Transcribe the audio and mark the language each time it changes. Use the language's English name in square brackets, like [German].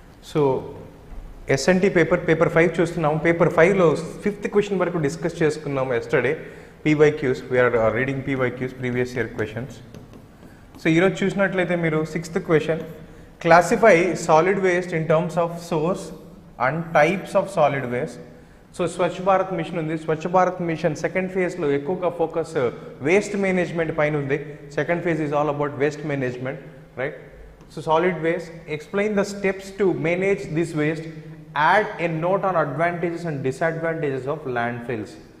[Telugu] So SNT paper 5 చూస్తున్నాము. Paper 5లో fifth question వరకు discuss చేసుకున్నాము yesterday. [English] PYQs, we are reading PYQs, previous year questions. So [Telugu] ఈరోజు చూసినట్లయితే మీరు [English] Sixth question, classify solid waste in terms of source and types of solid waste. [Telugu] So Swachh Bharat machine ఉంది. Swachh Bharat machine second ఫేజ్లో ఎక్కువగా focus waste management పైన ఉంది. [English] Second phase is all about waste management, right? So solid waste, explain the steps to manage this waste, add a note on advantages and disadvantages of landfills.